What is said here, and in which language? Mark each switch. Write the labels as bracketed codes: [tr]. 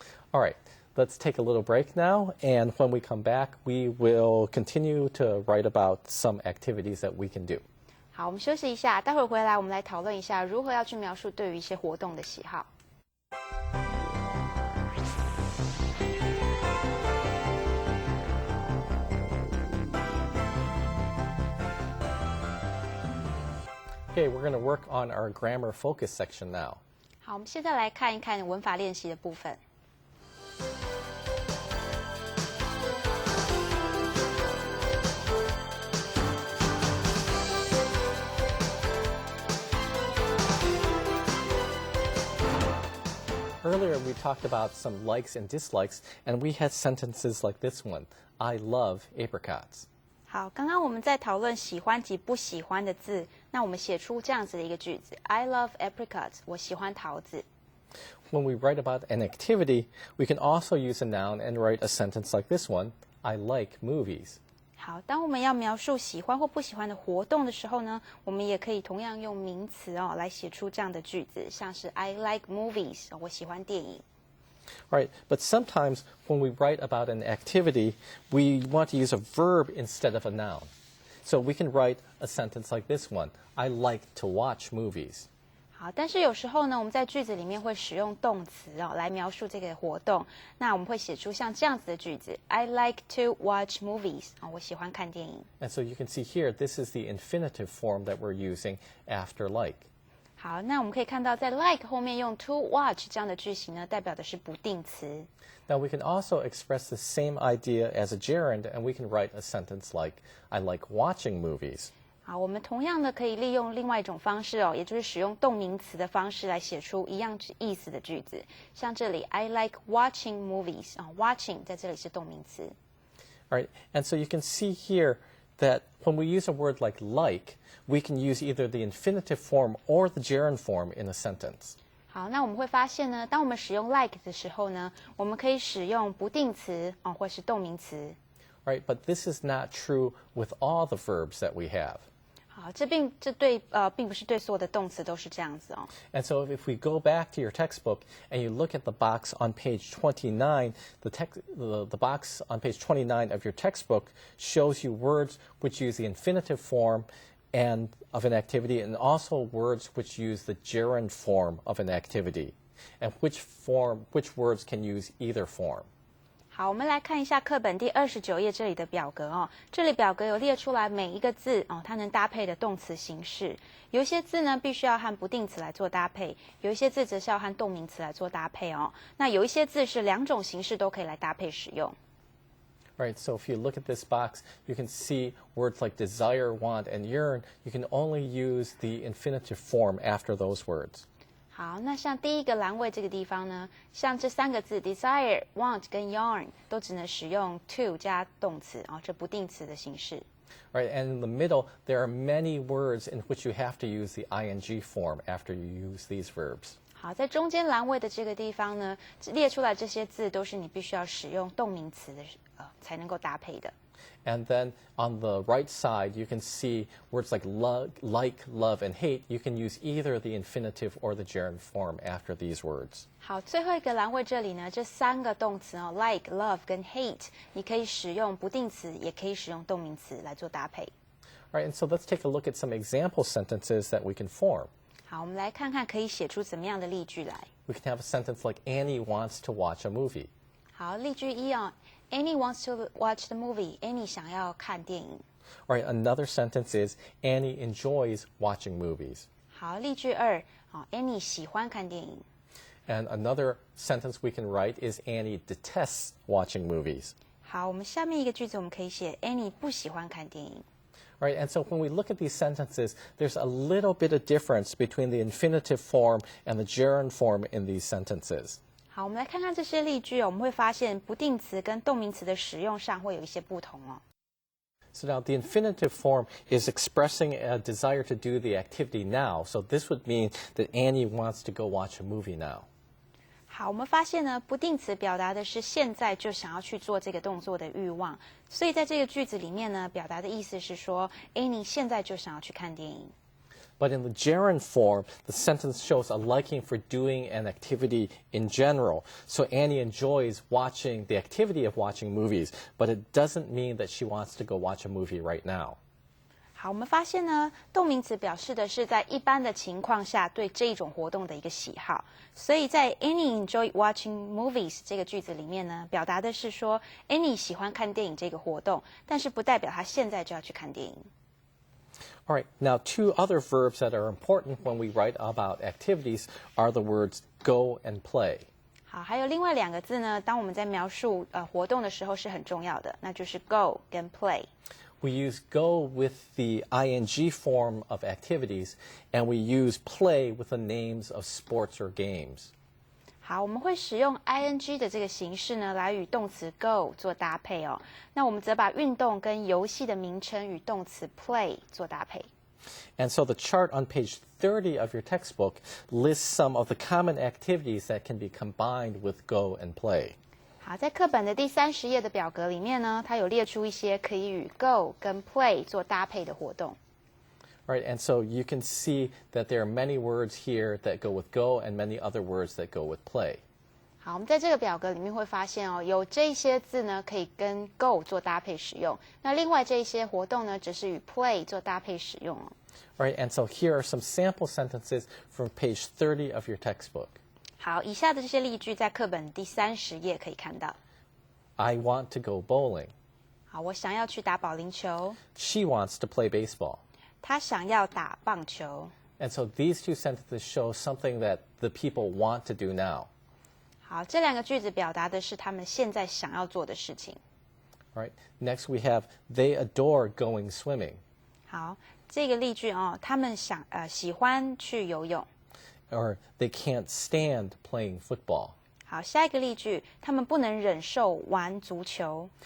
[en] All right, let's take a little break now, and when we come back, we will continue to write about some activities that we can do. [zh] 好，我们休息一下，待会儿回来我们来讨论一下如何要去描述对于一些活动的喜好。 [en] Okay, we're going to work on our grammar focus section now. [zh] 好，我们现在来看一看文法练习的部分。 [en] Earlier, we talked about some likes and dislikes, and we had sentences like this one, I love apricots. [zh] 好，刚刚我们在讨论喜欢及不喜欢的字，那我们写出这样子的一个句子 ： [en] I love apricots， [zh] 我喜欢桃子。 [en] When we write about an activity, we can also use a noun and write a sentence like this one, I like movies. [zh] 好，当我们要描述喜欢或不喜欢的活动的时候呢，我们也可以同样用名词来写出这样的句子，像是 [en] I like movies， [zh] 我喜欢电影。 [en] Right, but sometimes when we write about an activity, we want to use a verb instead of a noun. So we can write a sentence like this one, I like to watch movies. [zh] 好，但是有时候呢，我们在句子里面会使用动词来描述这个活动。那我们会写出像这样子的句子 ： [en] I like to watch movies。 [zh] 我喜欢看电影。 [en] And so you can see here, this is the infinitive form that we're using after like. [zh] 好，那我们可以看到，在 like 后面用 to watch 这样的句型呢，代表的是不定词。 [en] Now we can also express the same idea as a gerund, and we can write a sentence like, I like watching movies. [zh] 好，我们同样的可以利用另外一种方式也就是使用动名词的方式来写出一样意思的句子。像这里 ， [en] I like watching movies watching [zh] 在这里是动名词。 [en] All right, and so you can see here that when we use a word like, we can use either the infinitive form or the gerund form in a sentence. [zh] 好，那我们会发现呢，当我们使用 like 的时候呢，我们可以使用不定词或是动名词。 [en] Right, but this is not true with all the verbs that we have. [zh] 好，这并不是对所有的动词都是这样子 [en] And so if we go back to your textbook and you look at the box on page 29, the box on page 29 of your textbook shows you words which use the infinitive form and of an activity and also words which use the gerund form of an activity and which words can use either form. [zh] 好，我们来看一下课本第29页这里的表格这里表格有列出来每一个字它能搭配的动词形式。有一些字呢必须要和不定词来做搭配，有一些字则是要和动名词来做搭配那有一些字是两种形式都可以来搭配使用。 [en] Right, so if you look at this box, you can see words like desire, want, and yearn. You can only use the infinitive form after those words. [zh] 好，那像第一个栏位这个地方呢，像这三个字 desire、want 跟 yarn 都只能使用 to 加动词这不定词的形式。 [en] Right, and in the middle, there are many words in which you have to use the ing form after you use these verbs. [zh] 好，在中间栏位的这个地方呢，列出来这些字都是你必须要使用动名词的才能够搭配的。 [en] And then on the right side, you can see words like like, love, and hate. You can use either the infinitive or the gerund form after these words. [zh] 好，最后一个栏位这里呢，这三个动词like, love 跟 hate， 你可以使用不定词，也可以使用动名词来做搭配。 [en] All right, and so let's take a look at some example sentences that we can form. [zh] 好，我们来看看可以写出怎么样的例句来。 [en] We can have a sentence like Annie wants to watch a movie. [zh] 好，例句一 [en] Annie wants to watch the movie. [zh] Annie 想要看电影。 [en] All right, another sentence is Annie enjoys watching movies. [zh] 好，例句二Annie 喜欢看电影。 [en] And another sentence we can write is Annie detests watching movies. [zh] 好，我们下面一个句子我们可以写 Annie 不喜欢看电影。 [en] Right, and so when we look at these sentences, there's a little bit of difference between the infinitive form and the gerund form in these sentences. [zh] 好，我们来看看这些例句我们会发现不定词跟动名词的使用上会有一些不同 [en] So now the infinitive form is expressing a desire to do the activity now. So this would mean that Annie wants to go watch a movie now. [zh] 好，我们发现呢，不定词表达的是现在就想要去做这个动作的欲望，所以在这个句子里面呢，表达的意思是说 Annie 现在就想要去看电影。 [en] But in the gerund form, the sentence shows a liking for doing an activity in general. So Annie enjoys watching the activity of watching movies, but it doesn't mean that she wants to go watch a movie right now. [zh] 好，我们发现呢，动名词表示的是在一般的情况下对这一种活动的一个喜好，所以在 [en] Annie enjoy watching movies [zh] 这个句子里面呢，表达的是说 Annie 喜欢看电影这个活动，但是不代表她现在就要去看电影。 [en] All right, now two other verbs that are important when we write about activities are the words go and play. [zh] 好，还有另外2个字呢，当我们在描述活动的时候是很重要的，那就是 go 跟 play。 [en] We use go with the ing form of activities, and we use play with the names of sports or games. [zh] 好，我们会使用 ing 的这个形式呢，来与动词 go 做搭配哦。那我们则把运动跟游戏的名称与动词 play 做搭配。 [en] And so the chart on page 30 of your textbook lists some of the common activities that can be combined with go and play. [zh] 好，在课本的第30页的表格里面呢，它有列出一些可以与 go 跟 play 做搭配的活动。 [en] Right, and so you can see that there are many words here that go with go and many other words that go with play. [zh] 好，我们在这个表格里面会发现哦，有这些字呢可以跟 go 做搭配使用，那另外这些活动呢，只是与 play 做搭配使用哦。 [en] Right, and so here are some sample sentences from page 30 of your textbook. [zh] 好，以下的这些例句在课本第30页可以看到。 [en] I want to go bowling. [zh] 好，我想要去打保龄球。 [en] She wants to play baseball. [zh] 他想要打棒球。 [en] And so these two sentences show something that the people want to do now. [zh] 好，这2个句子表达的是他们现在想要做的事情。 [en] All right. Next we have they adore going swimming. [zh] 好，这个例句哦，他们喜欢去游泳。 [en] Or they can't stand playing football. [zh] 好，下一个例句，他们不能忍受玩足球。